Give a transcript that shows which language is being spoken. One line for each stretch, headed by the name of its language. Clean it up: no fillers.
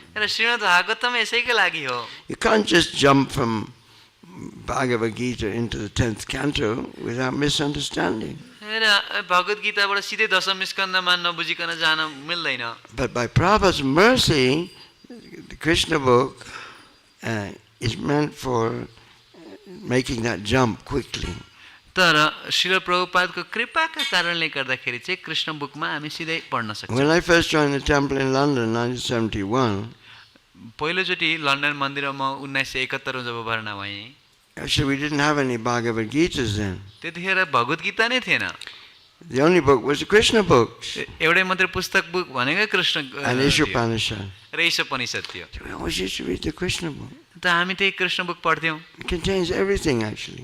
Nepali: र श्रीमद् भागवतम यसैको लागि हो.
English: You can't just jump from Bhagavad Gita into the 10th canto without misunderstanding.
Nepali: र भगवत गीताबाट सिधै दशम स्कन्धमा नबुझिकन जान मिल्दैन.
English: But by Prabhupada's mercy, the Krishna book is meant for making that jump quickly.
Nepali: तर श्रील प्रभुपादको कृपाका कारणले गर्दाखेरि चाहिँ कृष्ण बुकमा हामी सिधै पढ्न सक्छौँ.
English: When I first joined the temple in London in 1971,
Nepali: पहिलोचोटि लन्डन मन्दिरमा 1971 जब भर्ना भएँ,
English: actually we didn't have any Bhagavad Gitas then.
Nepali: त्यतिखेर भगवत गीता नै थिएन.
English: The only book was the Krishna books
Nepali: एउटै मात्र पुस्तक बुक भनेको कृष्ण
English: and Ishopanishad.
Nepali: र ईशोपनिषद थियो.
English: So we always used to read the Krishna book.
Nepali: त हामी त्यही कृष्ण बुक पढ्थ्यौँ.
English: It contains everything actually.